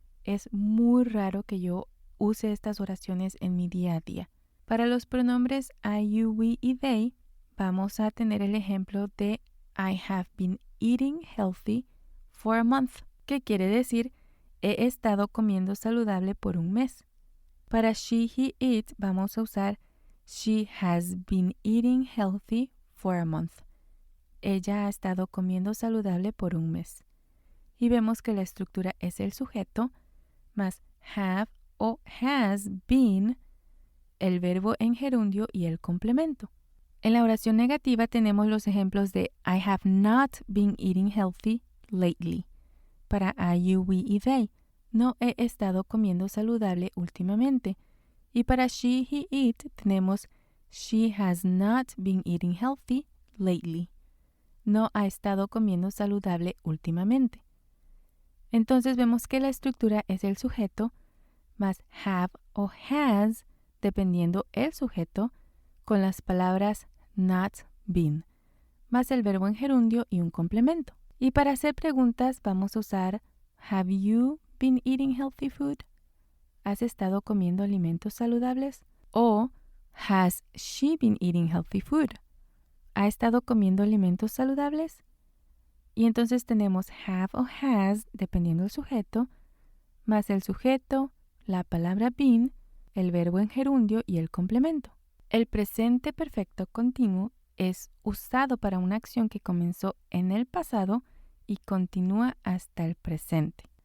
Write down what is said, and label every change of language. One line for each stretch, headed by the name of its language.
Spanish: Es muy raro que yo use estas oraciones en mi día a día. Para los pronombres I, you, we y they, vamos a tener el ejemplo de
English: I have been eating healthy for a month,
Spanish: que quiere decir he estado comiendo saludable por un mes. Para
English: she, he, it,
Spanish: vamos a usar
English: she has been eating healthy for a month.
Spanish: Ella ha estado comiendo saludable por un mes. Y vemos que la estructura es el sujeto más have o has been, el verbo en gerundio y el complemento. En la oración negativa tenemos los ejemplos de
English: I have not been eating healthy lately.
Spanish: Para I, you, we y they, no he estado comiendo saludable últimamente. Y para she, he, it tenemos
English: she has not been eating healthy lately.
Spanish: No ha estado comiendo saludable últimamente. Entonces vemos que la estructura es el sujeto más have o has, dependiendo el sujeto, con las palabras not been, más el verbo en gerundio y un complemento. Y para hacer preguntas vamos a usar
English: Have you been eating healthy food?
Spanish: ¿Has estado comiendo alimentos saludables?
English: O Has she been eating healthy food?
Spanish: ¿Ha estado comiendo alimentos saludables? Y entonces tenemos have o has, dependiendo del sujeto, más el sujeto, la palabra been, el verbo en gerundio y el complemento. El presente perfecto continuo es usado para una acción que comenzó en el pasado y continúa hasta el presente.